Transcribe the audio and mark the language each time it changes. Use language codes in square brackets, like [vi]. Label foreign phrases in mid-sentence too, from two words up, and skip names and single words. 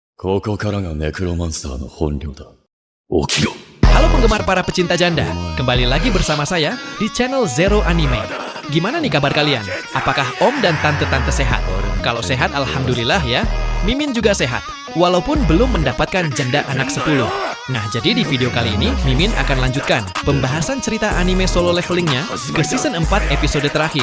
[ja] ここからがネクロマンスターの本領だ。起きろ。 [id] Halo penggemar para pecinta janda, kembali lagi bersama saya di channel Zero Anime. Gimana nih kabar kalian? Apakah om dan tante-tante sehat? Kalau sehat, alhamdulillah ya. Mimin juga sehat, walaupun belum mendapatkan janda anak 10. Nah, jadi di video kali ini, Mimin akan lanjutkan pembahasan cerita anime solo levelingnya ke season 4 episode terakhir.